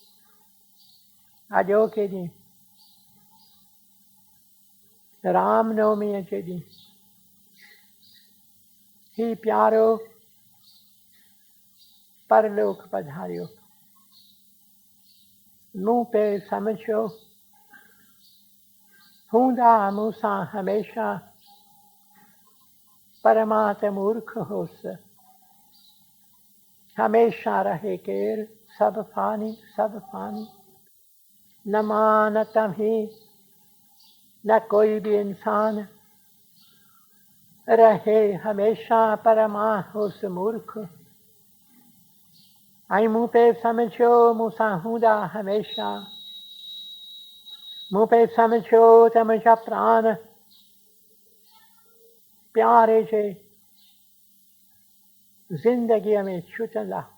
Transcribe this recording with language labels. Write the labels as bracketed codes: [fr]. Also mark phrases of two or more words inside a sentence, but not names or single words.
[sd] अॼोके ॾींहुं रामनवमीअ जे ॾींहुं ही प्यारो परलोक पधारियो। मूं पे समझो हूंदा मूंसां हमेशा, पर मां त मूर्ख होसि। हमेशा रहे केर, सब फानी सब फानी। न मां न तव्हीं न कोई भी इंसान रहे हमेशा, पर मां होसि मूर्ख। ऐं मूं पे समझो मूंसां हूंदा हमेशा। मूं पे समझो त मुंहिंजा प्राण प्यारे जे ज़िंदगीअ में छुटंदा।